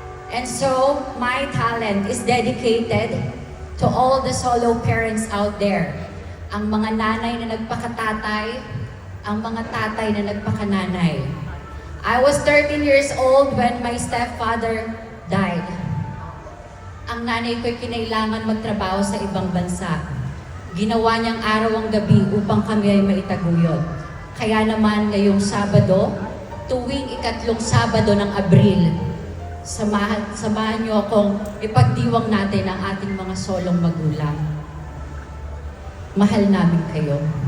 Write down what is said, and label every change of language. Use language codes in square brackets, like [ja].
[en] And so, my talent is dedicated to all the solo parents out there. [tl] Ang mga nanay na nagpakatatay, ang mga tatay na nagpakananay. [en] I was 13 years old when my stepfather died. [tl] Ang nanay ko'y kinailangan magtrabaho sa ibang bansa. Ginawa niyang araw ang gabi upang kami ay maitaguyod. Kaya naman ngayong Sabado, tuwing ikatlong Sabado ng Abril, samahan niyo akong ipagdiwang natin ang ating mga solong magulang. Mahal namin kayo.